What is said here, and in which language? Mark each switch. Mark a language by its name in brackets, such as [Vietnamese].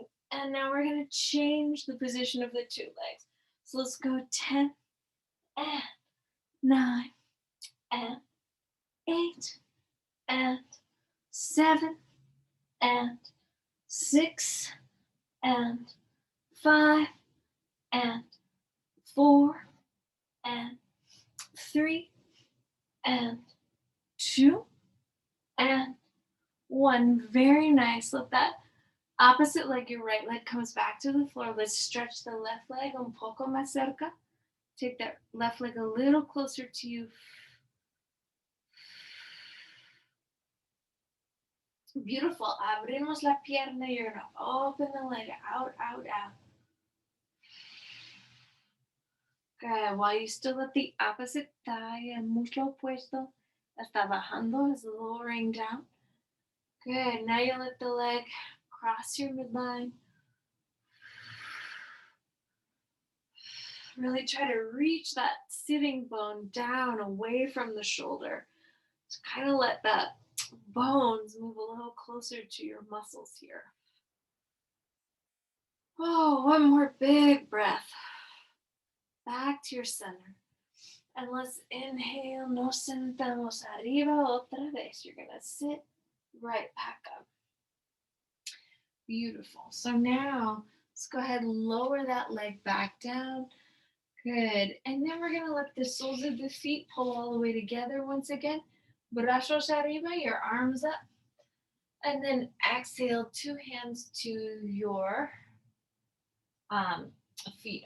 [English] And now we're going to change the position of the 2 legs. So let's go 10 and 9 and 8 and 7 and 6 and 5 and 4 and 3 and 2 and 1. Very nice. Let that opposite leg, your right leg, comes back to the floor. Let's stretch the left leg [Spanish] un poco más cerca. [English] Take that left leg a little closer to you. Beautiful. [Spanish] Abrimos la pierna. [English] You're going to open the leg out, out, out. Good. While you still let the opposite thigh, [Spanish] el muslo opuesto, está bajando, [English] is lowering down. Good. Now you let the leg cross your midline. Really try to reach that sitting bone down away from the shoulder. So kind of let that bones move a little closer to your muscles here. Oh, one more big breath. Back to your center. And let's inhale. [Spanish] Nos sentamos arriba otra vez. [English] You're going to sit right back up. Beautiful. So now let's go ahead and lower that leg back down. Good. And then we're going to let the soles of the feet pull all the way together once again. [Spanish] Brazos arriba, [English] your arms up. And then exhale, 2 hands to your feet.